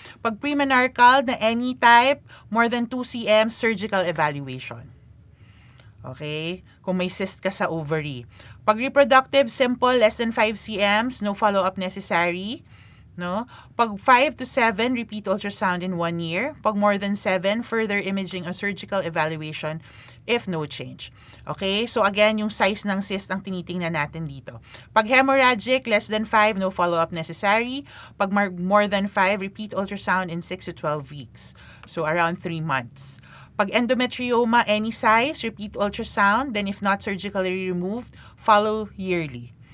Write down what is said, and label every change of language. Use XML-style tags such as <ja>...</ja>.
<en>Pag premenarcal na any type, more than 2 cm, surgical evaluation. Okay?</en> <tl>Kung may cyst ka sa ovary.</tl> <en>Pag reproductive, simple, less than 5 cm, no follow-up necessary. No? Pag 5 to 7, repeat ultrasound in 1 year. Pag more than 7, further imaging or surgical evaluation if no change. Okay?</en> <tl>So again, yung size ng cyst ang tinitingnan natin dito.</tl> <en>Pag hemorrhagic, less than 5, no follow-up necessary. Pag more than 5, repeat ultrasound in 6 to 12 weeks. So around 3 months. Pag endometrioma, any size, repeat ultrasound. Then if not surgically removed, follow yearly.</en>